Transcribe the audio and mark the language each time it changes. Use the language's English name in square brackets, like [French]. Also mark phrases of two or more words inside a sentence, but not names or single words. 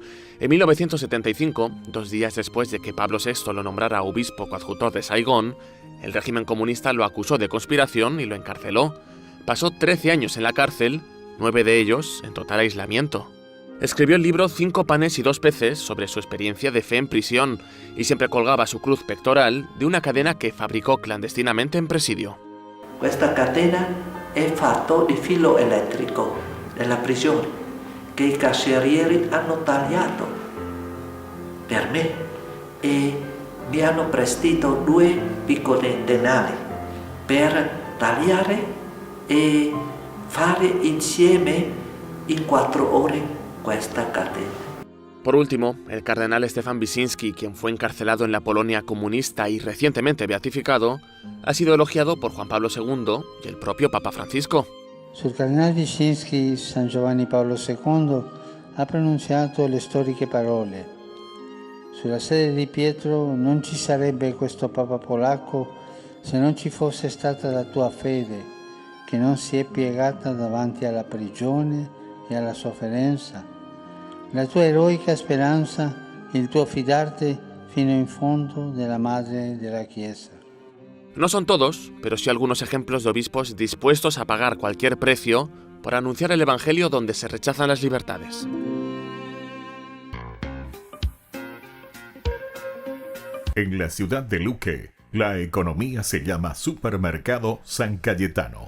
[Spanish] En 1975, 2 días después de que Pablo VI lo nombrara obispo coadjutor de Saigón, el régimen comunista lo acusó de conspiración y lo encarceló. Pasó 13 años en la cárcel, 9 de ellos en total aislamiento. Escribió el libro 5 panes y 2 peces sobre su experiencia de fe en prisión y siempre colgaba su cruz pectoral de una cadena que fabricó clandestinamente en presidio. [Italian] Questa catena è fatta di filo elettrico nella prigione che i carcerieri hanno tagliato per me e mi hanno prestito 2 piccoli denari per tagliare e fare insieme in 4 ore questa catena. [Spanish] Por último, el cardenal Stefan Wyszynski, quien fue encarcelado en la Polonia comunista y recientemente beatificado, ha sido elogiado por Juan Pablo II y el propio Papa Francisco. [Italian] Sul cardenale Wyszynski, San Giovanni Paolo II ha pronunciato le storiche parole: sulla sede di Pietro non ci sarebbe questo Papa polacco se non ci fosse stata la tua fede, che non si è piegata davanti alla prigione e alla sofferenza, la tua eroica speranza e il tuo fidarte fino in fondo della Madre della Chiesa. [Spanish] No son todos, pero sí algunos ejemplos de obispos dispuestos a pagar cualquier precio por anunciar el Evangelio donde se rechazan las libertades. En la ciudad de Luque, la economía se llama Supermercado San Cayetano.